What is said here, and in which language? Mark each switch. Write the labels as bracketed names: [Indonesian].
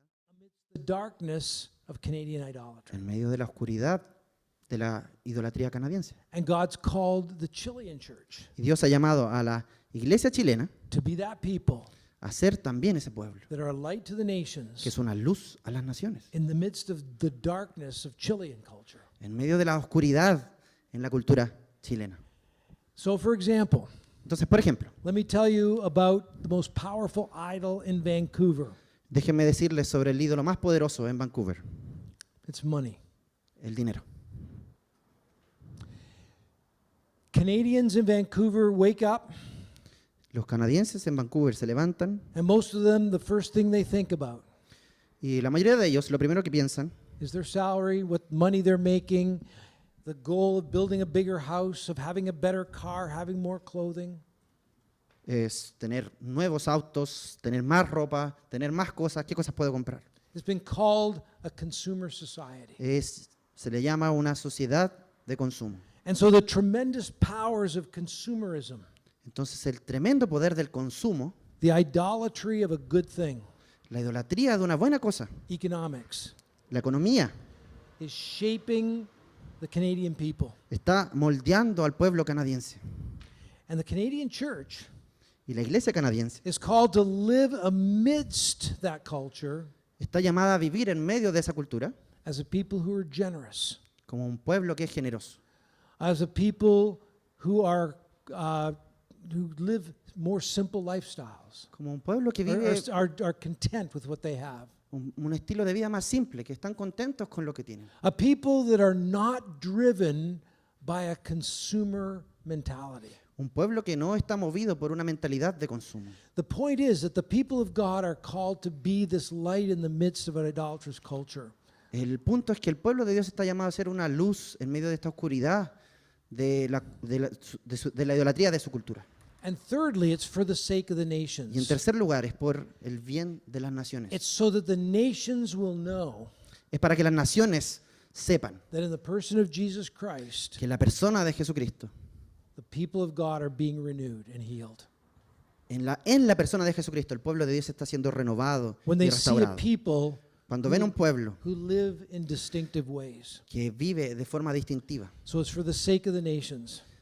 [English] amidst the darkness of Canadian idolatry. [Spanish] en medio de la oscuridad de la idolatría canadiense. [English] And God's called the Chilean church [Spanish] Y Dios ha llamado a la iglesia chilena [English] to be that people [Spanish] a ser también ese pueblo, [English] that are a light to the [Spanish] que [English] nations [Spanish] es una luz a las naciones, [English] in the midst of the darkness of Chilean culture. [Spanish] en medio de la oscuridad en la cultura chilena. [English] So, for example, [Spanish] Entonces, por ejemplo, [English] let me tell you about the most powerful idol in Vancouver. [Spanish] déjenme decirles sobre el ídolo más poderoso en Vancouver, [English] It's money. [Spanish] el dinero. [English] Canadians in Vancouver wake up, [Spanish] Los canadienses en Vancouver se levantan [English] and most of them, the first thing they think about [Spanish] y la mayoría de ellos lo primero que piensan [English] is their salary, what money they're making, the goal of building a bigger house, of having a better car, having more clothing. [Spanish] es tener nuevos autos, tener más ropa, tener más cosas. ¿Qué cosas puedo comprar? [English] It's been called a consumer society. [Spanish] Se le llama una sociedad de consumo. [English] And so the tremendous powers of consumerism, [Spanish] Entonces el tremendo poder del consumo, [English] the idolatry of a good thing, [Spanish] la idolatría de una buena cosa, [English] economics, [Spanish] la economía, [English] is shaping the Canadian people. [Spanish] está moldeando al pueblo canadiense. [English] And the Canadian church [Spanish] Y la iglesia canadiense [English] is called to live amidst that culture [Spanish] está llamada a vivir en medio de esa cultura [English] as a people who are generous, [Spanish] como un pueblo que es generoso, [English] as a people who are who live more simple lifestyles, [Spanish] como un pueblo que [English] or [Spanish] vive [English] are content with what they have. [Spanish] un estilo de vida más simple, que están contentos con lo que tienen. [English] A people that are not driven by a consumer mentality. [Spanish] Un pueblo que no está movido por una mentalidad de consumo. [English] The point is that the people of God are called to be this light in the midst of an idolatrous culture. [Spanish] El punto es que el pueblo de Dios está llamado a ser una luz en medio de esta oscuridad de la idolatría de su cultura. [English] And thirdly, it's for the sake of the [Spanish] Y en [English] nations. [Spanish] tercer lugar, es por el bien de las [English] It's [Spanish] naciones. [English] so that the nations will know [Spanish] Es para que las naciones sepan [English] that in the person of Jesus Christ, [Spanish] que la persona de Jesucristo, [English] the people of God are being renewed and healed. [Spanish] en la persona de Jesucristo, el pueblo de Dios está siendo renovado [English] When [Spanish] y [English] they see a [Spanish] restaurado. [English] people [Spanish] Cuando ven un pueblo [English] who live in distinctive ways. [Spanish] que vive de forma distintiva, [English] So it's for the sake of the nations.